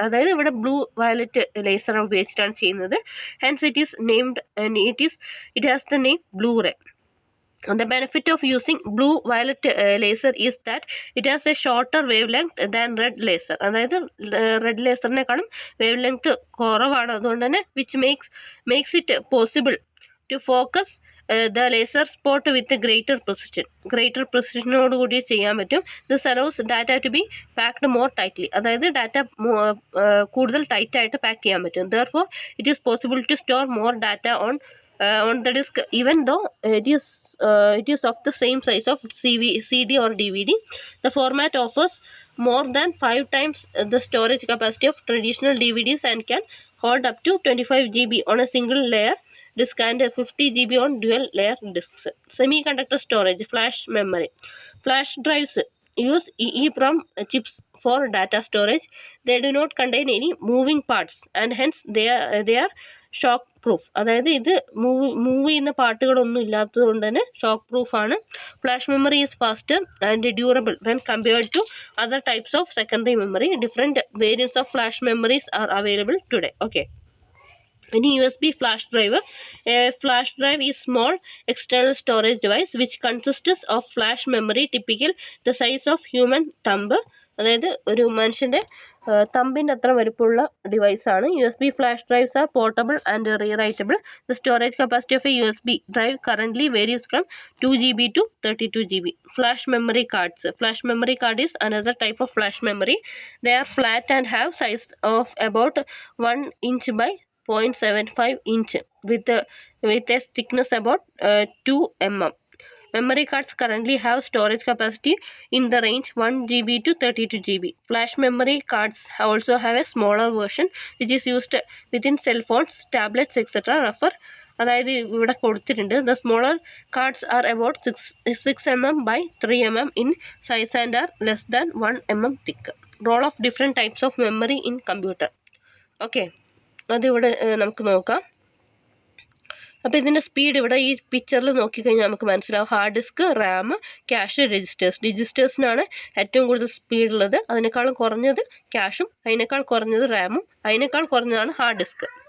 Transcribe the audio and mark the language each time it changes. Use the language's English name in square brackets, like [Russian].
[Malayalam] അതായത് ഇവിടെ blue-violet laser ഉപയോഗിച്ചിട്ടാണ് ചെയ്യുന്നത്. [English] Hence it is named and it has the name Blu-ray. And the benefit of using blue-violet laser is that it has a shorter wavelength than red laser. [Malayalam] അതായത് red laserനെക്കാളും wavelength കുറവാണ്. അതുകൊണ്ട് തന്നെ [English] which makes it possible to focus the laser spot with greater precision- [Malayalam] ഓടുകൂടി ചെയ്യാൻ പറ്റും. [English] This allows data to be packed more tightly. [Malayalam] അതായത് data കൂടുതൽ tight ആയിട്ട് pack ചെയ്യാൻ പറ്റും. [English] Therefore, it is possible to store more data on the disk even though it is of the same size of CD or DVD. The format offers more than 5 times the storage capacity of traditional DVDs and can hold up to 25 GB on a single layer disk and 50 GB on dual layer disks. Semiconductor storage, flash memory. Flash drives use EEPROM chips for data storage. They do not contain any moving parts and hence they are shock proof. [Malayalam] അതായത് ഇത് move ചെയ്യുന്ന പാർട്ടുകളൊന്നും ഇല്ലാത്തത് കൊണ്ട് തന്നെ shock പ്രൂഫാണ്. [English] Flash memory is faster and durable when compared to other types of secondary memory. Different variance of flash memories are available today. Okay, [Malayalam] ഇനി [English] USB flash drive. A flash drive is small external storage device which consists of flash memory typical the size of human thumb. [Malayalam] അതായത് ഒരു മനുഷ്യൻ്റെ തമ്പിൻ്റെ അത്ര വലുപ്പമുള്ള ഡിവൈസാണ്. [English] USB flash drives are portable and rewritable. The storage capacity of a USB drive currently varies from 2 GB to 32 GB. Flash memory cards. Flash memory card is another type of flash memory. They are flat and have size of about 1 inch by 0.75 inch with a thickness about 2 mm. Memory cards currently have storage capacity in the range 1 GB to 32 GB. Flash memory cards also have a smaller version which is used within cell phones, tablets, etc. Refer. [Malayalam] അതായത് ഇവിടെ കൊടുത്തിട്ടുണ്ട്. [English] The smaller cards are about 6 mm by 3 mm in size and are less than 1 mm thick. Role of different types of memory in computer. [Malayalam] Okay, അതിവിടെ നമുക്ക് നോക്കാം. അപ്പോൾ ഇതിൻ്റെ speed ഇവിടെ ഈ പിക്ചറിൽ നോക്കിക്കഴിഞ്ഞാൽ നമുക്ക് മനസ്സിലാവും. ഹാർഡ് ഡിസ്ക്, റാം, ക്യാഷ്, രജിസ്റ്റേഴ്സിനാണ് ഏറ്റവും കൂടുതൽ സ്പീഡുള്ളത്. അതിനേക്കാളും കുറഞ്ഞത് ക്യാഷും, അതിനേക്കാൾ കുറഞ്ഞത് റാമും, അതിനേക്കാൾ കുറഞ്ഞതാണ് ഹാർഡ് ഡിസ്ക്.